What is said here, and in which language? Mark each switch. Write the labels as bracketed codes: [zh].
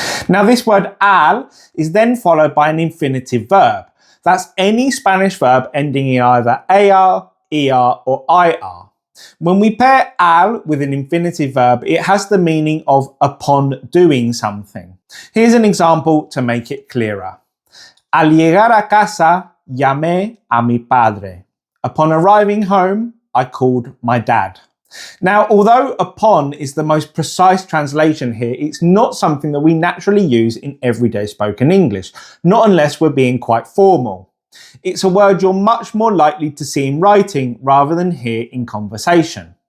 [en] Now, this word al is then followed by an infinitive verb. That's any Spanish verb ending in either ar, er, or ir. When we pair al with an infinitive verb, it has the meaning of upon doing something. Here's an example to make it clearer. [es] Al llegar a casa, llamé a mi padre. [en] Upon arriving home, I called my dad. Now, although upon is the most precise translation here, it's not something that we naturally use in everyday spoken English, not unless we're being quite formal. It's a word you're much more likely to see in writing rather than hear in conversation.